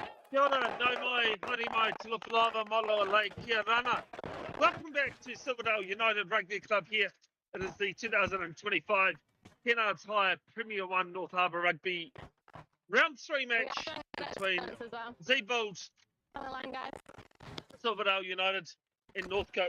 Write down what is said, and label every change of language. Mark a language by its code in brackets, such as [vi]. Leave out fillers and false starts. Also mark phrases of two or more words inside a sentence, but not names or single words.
[mi] Kia ora, nau mai, haere mai, Tilapalava, Maloa Lake, kia rana. [en] Welcome back to Silverdale United Rugby Club here. It is the 2025 Kennards Hire Premier 1 North Harbour Rugby Round 3 match between Z-Bulls, Silverdale United and Northcote.